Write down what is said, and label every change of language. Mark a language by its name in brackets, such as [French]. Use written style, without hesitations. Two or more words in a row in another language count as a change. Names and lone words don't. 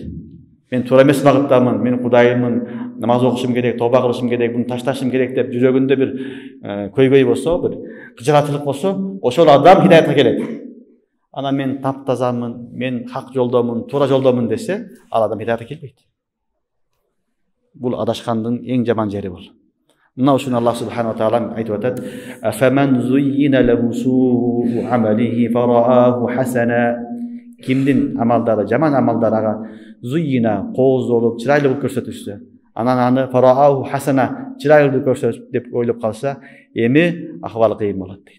[Kyrgyz] Мен туура эмес багыттамын, мен Кудайымын, намаз окушум керек, тоба кылышым керек, буну ташташым керек деп жүрөгүндө бир көйгөй болсо, бир кыжыратылык болсо, ошол адам хидаятка келет. Ана мен таптазамын, мен хак жолдомун, туура жолдомун десе, ал адам хидаятка келбейт. Бул адашкандын эң жаман жери бул. Мына ушуну Аллах [Arabic] سبحانه وتعالى [Kyrgyz] айтып атат: [Arabic] "أفمن زين له سوء عمله فرآه حسنا." [Kyrgyz] Кимдин амалдары, жаман амалдары ага зуйина, кооз болуп, чырайлуу кылып көрсөтүлсө, анан аны [Arabic] فرآه حسنا, [Kyrgyz] чырайлуу көрсөт деп ойлоп калса, эми акыбалы кыйын болот дейт.